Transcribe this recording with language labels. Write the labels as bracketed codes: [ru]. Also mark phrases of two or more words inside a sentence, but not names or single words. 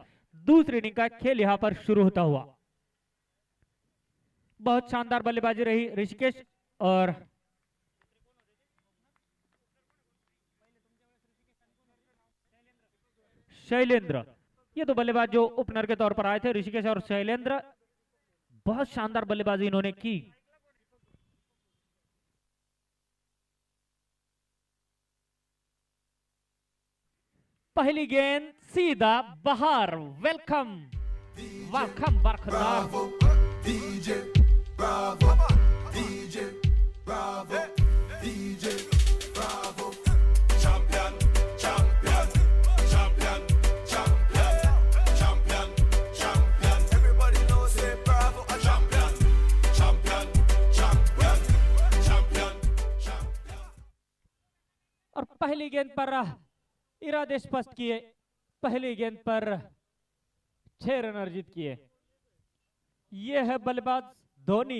[hi] दूसरी इनिंग का खेल यहां पर शुरू होता हुआ. बहुत शानदार बल्लेबाजी रही ऋषिकेश और शैलेंद्र, ये दो बल्लेबाज जो ओपनर के तौर पर आए थे, ऋषिकेश और शैलेंद्र, बहुत शानदार बल्लेबाजी इन्होंने की. पहली गेंद सीधा बाहर. [en] welcome welcome [hi] बरकरार. [en] Bravo, DJ, bravo, DJ, bravo, DJ, bravo. Champion, champion, champion, champion, champion, champion. Everybody knows say bravo, a champion, champion, champion, champion, champion. [hi] और पहली गेंद पर इरादे स्पष्ट किए. पहली गेंद पर 6 रन अर्जित किए. ये है बल्लेबाज धोनी.